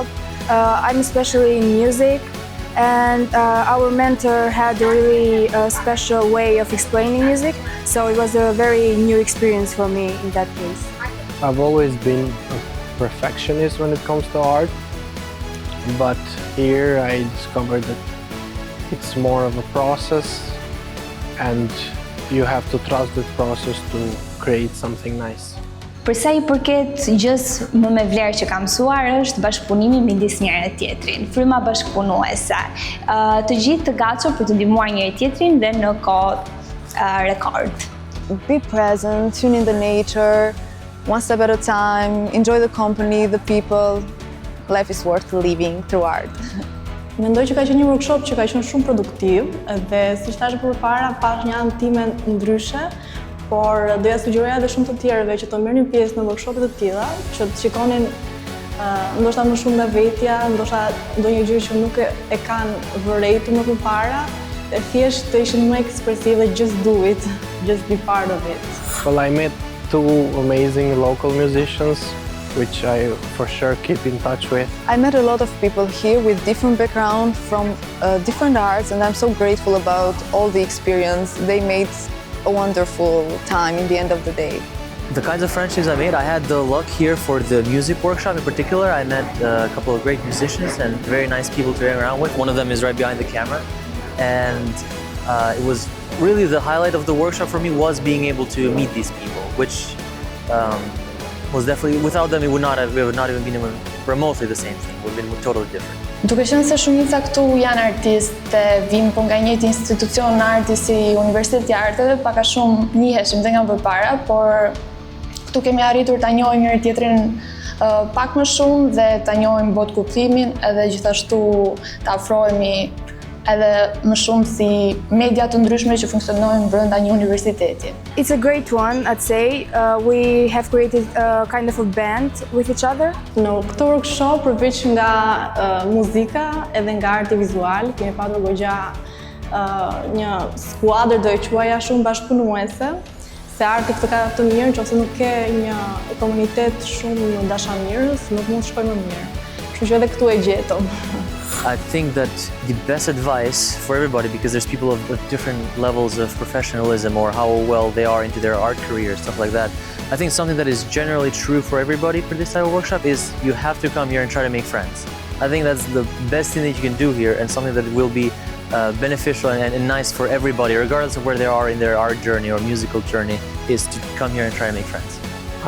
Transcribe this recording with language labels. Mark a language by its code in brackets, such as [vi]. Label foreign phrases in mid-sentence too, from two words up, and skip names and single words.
[en] I'm especially in music, and our mentor had a really special way of explaining music, so it was a very new experience for me in that case. I've always been a perfectionist when it comes to art, but here I discovered that it's more of a process and you have to trust the process to create something nice. [sq] Për sa i përket gjës më me vlerë që kam mësuar është bashkëpunimi midis njëri tjetrin, fryma bashkëpunuese. Të gjithë të gatshëm për të ndihmuar njëri tjetrin dhe në kohë rekord. [en] Be present, tune in the nature, one step at a time, enjoy the company, the people. Life is worth living through art. [sq] Mendoj që ka qenë një workshop që ka qenë shumë produktiv dhe si thash përpara pash një anë time ndryshe, por doja sugjeroja edhe shumë të tjerëve që të merrnin pjesë në workshope të tilla, që të shikonin ndoshta më shumë nga vetja, ndoshta ndonjë gjë që nuk e kanë vërejtur më përpara, dhe thjesht të ishin më ekspresiv dhe [en] just do it, just be part of it. Well, I met two amazing local musicians, which I for sure keep in touch with. I met a lot of people here with different backgrounds from different arts, and I'm so grateful about all the experience. They made a wonderful time in the end of the day. The kinds of friendships I made, I had the luck here for the music workshop in particular. I met a couple of great musicians and very nice people to hang around with. One of them is right behind the camera. And it was really the highlight of the workshop for me was being able to meet these people, which was definitely, without them, it would not even been even remotely the same thing. It would have been totally different. [sq] Duke qenë se shumica këtu janë artistë, vim po nga njëjti institucion arti si Universiteti i Arteve, pak a shumë njiheshim dhe nga përpara, por këtu kemi arritur ta njohim njëri tjetrin pak më shumë dhe ta njohim botë kuptimin edhe gjithashtu ta afrohemi edhe më shumë si media të ndryshme që funksionojnë brenda një universiteti. [en] It's a great one, I'd say. We have created kind of a band with each other. [sq] Në këtë workshop, përveç nga muzika edhe nga arti vizual, kemi patur goxha një skuadër do e quaja shumë bashkëpunuese, se arti këtë ka të mirë, nëse nuk ke një komunitet shumë dashamirës, nuk mund të shkojë më mirë. Kështu që edhe këtu e gjetëm. [en] I think that the best advice for everybody, because there's people of different levels of professionalism or how well they are into their art career, stuff like that. I think something that is generally true for everybody for this type of workshop is you have to come here and try to make friends. I think that's the best thing that you can do here and something that will be beneficial and nice for everybody, regardless of where they are in their art journey or musical journey, is to come here and try to make friends.